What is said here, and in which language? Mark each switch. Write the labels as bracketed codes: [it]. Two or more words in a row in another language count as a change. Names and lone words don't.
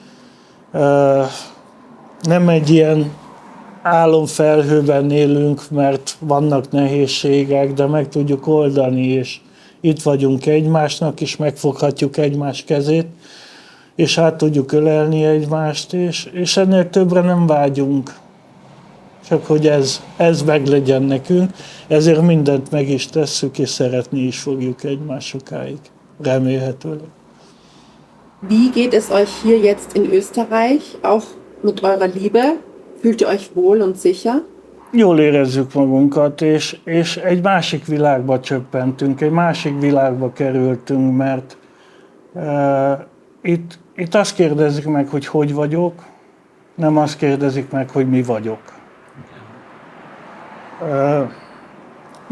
[hu] Nem egy ilyen álomfelhőben élünk, mert vannak nehézségek, de meg tudjuk oldani, és itt vagyunk egymásnak, és megfoghatjuk egymás kezét, és át tudjuk ölelni egymást, és ennél többre nem vágyunk. Csak hogy ez meglegyen nekünk, ezért mindent meg is tesszük, és szeretni is fogjuk egymás sokáig, remélhetőleg. [de] Wie geht es euch hier jetzt in Österreich, auch mit eurer Liebe? Fühlt ihr euch wohl und sicher? [hu] Jól érezzük magunkat, és egy másik világba csöppentünk, egy másik világba kerültünk, mert itt azt kérdezik meg, hogy vagyok, nem azt kérdezik meg, hogy mi vagyok.